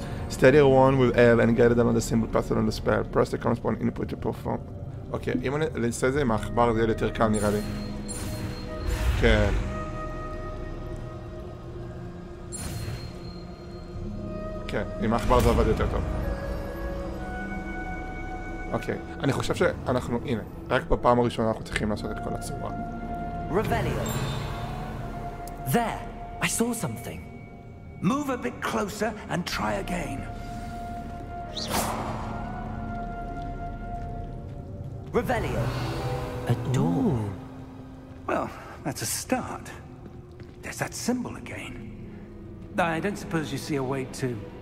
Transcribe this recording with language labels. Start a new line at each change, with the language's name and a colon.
English: Steady your wand with L and guide it along the symbol path to learn the spell. Press the corresponding input to perform.
Hebrew: אוקיי, אם אני אעשה את זה עם העכבר זה יהיה יותר קל נראה לי. כן. כן, עם העכבר זה עבד יותר טוב. אוקיי, אני חושב שאנחנו, הנה, רק בפעם הראשונה אנחנו צריכים לעשות את כל הצורה.
English: Revelio. There! I saw something. Move a bit closer and try again. Revelio. A door. Well, that's a start. There's that symbol again. I don't suppose you see a way to...